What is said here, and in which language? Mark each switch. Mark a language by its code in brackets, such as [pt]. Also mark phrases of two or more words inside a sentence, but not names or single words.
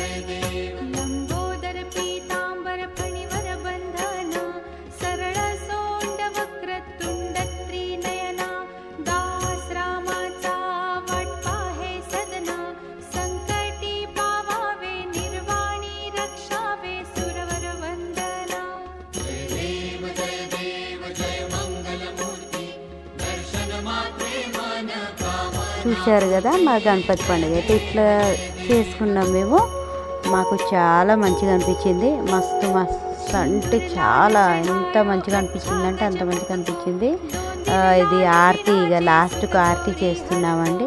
[mr] लंबोदर पीतांबर फणिवर बंधन सरळ सोंड वक्रतुंड त्रिनयना दास रामाचा वाट पाहे सदना संकटी पावावे निर्वाणी रक्षावे सुरवर वंदना जय देव जय मंगलमूर्ती दर्शन मात्रे मन कामना [te] చూశారు కదా మా గణపతి పండుగ అయితే ఇట్లా చేసుకున్నాం మేము. మాకు చాలా మంచిగా అనిపించింది. మస్తు అంటే చాలా ఎంత మంచిగా అనిపించింది అంటే అంత మంచిగా అనిపించింది. ఇది ఆరతి ఇక లాస్ట్కు ఆరతి చేస్తున్నామండి.